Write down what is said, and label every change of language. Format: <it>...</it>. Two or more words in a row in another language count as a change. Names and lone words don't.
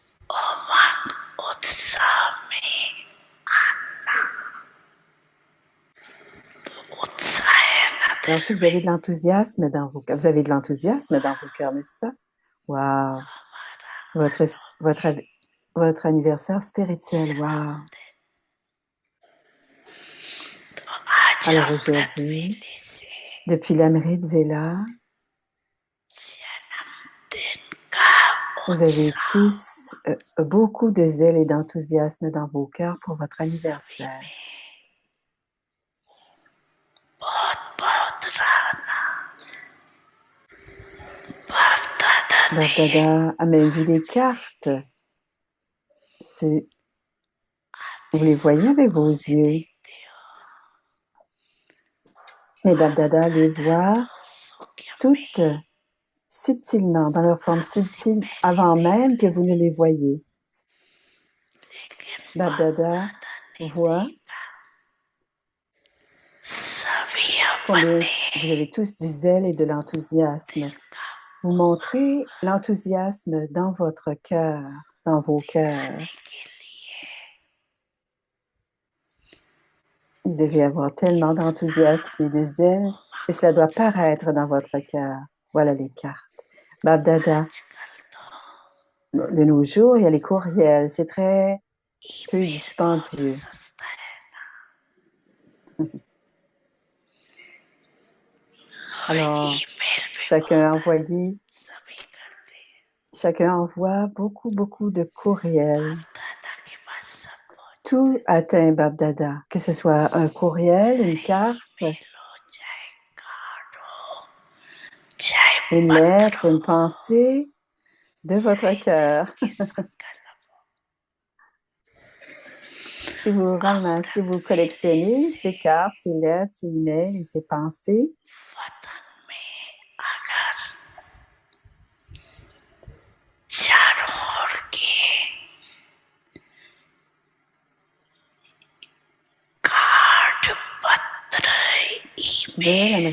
<hi>उमंग उत्साह में आना उत्साह है ना</hi> <fr>Alors,</fr> <hi>दिल</hi> <fr>si vous</fr> <hi>में</hi> <fr>avez de l'enthousiasme dans vos cœurs, vous avez de l'enthousiasme dans vos cœurs, n'est-ce pas? Wow!</fr> <hi>हमारा</hi> <fr>Votre, votre, votre anniversaire spirituel, wow!</fr> <hi>जन्मदिन तो आज</hi> <fr>Alors</fr> <hi>हम</hi> <fr>aujourd'hui,</fr> <hi>रंगीली से</hi> <fr>depuis l'Amrit Vela,</fr> <hi>जन्मदिन का</hi> <fr>vous avez</fr> <hi>उत्साह</hi> <fr>tous beaucoup de zèle et d'enthousiasme dans vos cœurs pour votre</fr> <hi>सभी</hi> <fr>anniversaire.</fr> <hi>में बहुत बहुत रहना बाप दादा</hi> <fr>Bab</fr> <hi>ने</hi> <fr>Dada a même vu des cartes. Vous les voyez avec vos</fr> <hi>खुशी</hi> <fr>yeux.</fr> <hi>देखते हो</hi> <fr>Mais Bab Dada les voit</fr> <hi>सूक्ष्म में</hi> <fr>toutes subtilement, dans leur forme</fr> <hi>हंसी</hi> <fr>subtile,</fr> <hi>में भी</hi> <fr>avant</fr> <hi>देख</hi> <fr>même que vous ne</fr> <hi>लेते</hi> <fr>les voyez.</fr> <hi>लेकिन</hi> <fr>Bab</fr> <hi>बाप</hi> <fr>Dada</fr> <hi>दादा ने</hi> <fr>voit</fr> <hi>देखा सभी</hi> <fr>combien</fr> <hi>अपने</hi> <fr>vous avez tous du zèle et de l'enthousiasme.</fr> <hi>दिल का</hi> <fr>Vous montrez</fr> <hi>उमंग</hi> <fr>l'enthousiasme dans votre cœur, dans vos cœurs.</fr> <hi>दिखाने के लिए</hi> <fr>Vous devez avoir tellement</fr> <hi>कितना</hi> <fr>d'enthousiasme et de zèle que cela</fr> <hi>उमंग</hi> <fr>doit</fr> <hi>उत्साह</hi> <fr>paraître dans votre cœur. Voilà les cartes. Bab Dada,</fr> <hi>आजकल तो</hi> <fr>de nos jours, il y a les courriels. C'est très peu</fr> <hi>ईमेल बहुत</hi> <fr>dispendieux.</fr> <hi>सस्ता है ना</hi> <fr>Alors,</fr> <hi>ईमेल भी</hi> <fr>chacun a</fr> <hi>बहुत है</hi> <fr>envoyé,</fr> <hi>सभी करते हैं</hi> <fr>chacun envoie beaucoup, beaucoup de courriels.</fr> <hi>बाप दादा के पास सब पहुंचते</hi> <fr>Tout atteint Bab Dada, que ce soit un courriel, une</fr> <hi>चाहे</hi> <fr>carte,</fr> <hi>ईमेल हो चाहे कार्ड हो चाहे</hi> <fr>une</fr> <hi>पत्र</hi> <fr>lettre, une</fr> <hi>हो</hi> <fr>pensée de votre</fr> <hi>चाहे दिल</hi> <fr>cœur.</fr> <hi>के संकल्प</hi> <fr>Si vous</fr> <hi>अमृत</hi> <fr>ramassez, vous</fr> <hi>वेले</hi> <fr>collectionnez</fr> <hi>से</hi> <fr>ces cartes, ces lettres, ces emails et ces pensées,</fr> <hi>वतन में अगर चारों ओर के कार्ड पत्र</hi> <fr>de</fr> <hi>ईमेल</hi>